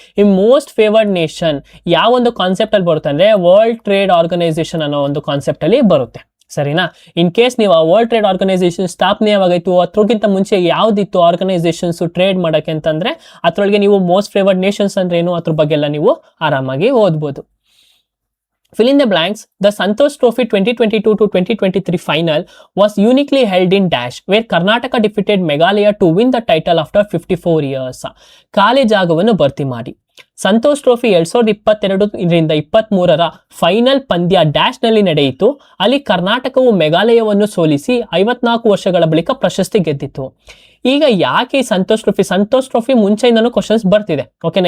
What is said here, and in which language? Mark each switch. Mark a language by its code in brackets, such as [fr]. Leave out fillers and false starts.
[kn] ಈ most favoured nation ಯಾವ ಒಂದು ಕಾನ್ಸೆಪ್ಟ್ ಅಲ್ಲಿ ಬರುತ್ತೆ ಅಂದ್ರೆ ವರ್ಲ್ಡ್ ಟ್ರೇಡ್ ಆರ್ಗನೈಸೇಷನ್ ಅನ್ನೋ ಒಂದು ಕಾನ್ಸೆಪ್ಟ್ ಅಲ್ಲಿ ಬರುತ್ತೆ. ಸರಿನಾ. ಇನ್ ಕೇಸ್ ನೀವು ಆ ವರ್ಲ್ಡ್ ಟ್ರೇಡ್ ಆರ್ಗನೈಸೇಷನ್ ಸ್ಥಾಪನೆ ಯಾವಾಗಾಯ್ತು, ಅದ್ರಗಿಂತ ಮುಂಚೆ ಯಾವ್ದಿತ್ತು ಆರ್ಗನೈಸೇಷನ್ಸ್ ಟ್ರೇಡ್ ಮಾಡಕ್ಕೆ ಅಂತಂದ್ರೆ ಅದ್ರೊಳಗೆ ನೀವು ಮೋಸ್ಟ್ ಫೇವರ್ಡ್ ನೇಷನ್ಸ್ ಅಂದ್ರೆ ಏನು ಅದ್ರ ಬಗ್ಗೆ ಎಲ್ಲ ನೀವು ಆರಾಮಾಗಿ ಓದ್ಬೋದು. [en] Fill in the blanks. The Santosh Trophy 2022 to 2023 final was uniquely held in Dash, where Karnataka defeated Meghalaya to win the title after 54 years. [kn] ಖಾಲಿ ಜಾಗವನ್ನು ಭರ್ತಿ ಮಾಡಿ. ಸಂತೋಷ್ ಟ್ರೋಫಿ 2022ರಿಂದ 23ರ ಫೈನಲ್ ಪಂದ್ಯ ಡ್ಯಾಶ್ ನಲ್ಲಿ ನಡೆಯಿತು. ಅಲ್ಲಿ ಕರ್ನಾಟಕವು ಮೆಘಾಲಯವನ್ನು ಸೋಲಿಸಿ 54 ವರ್ಷಗಳ ಬಳಿಕ ಪ್ರಶಸ್ತಿ ಗೆದ್ದಿತ್ತು. ಈಗ ಯಾಕೆ ಸಂತೋಷ್ ಟ್ರೋಫಿ ಮುಂಚೆಯಿಂದನೂ ಕ್ವಶನ್ಸ್ ಬರ್ತಿದೆ. ಓಕೆನಾ.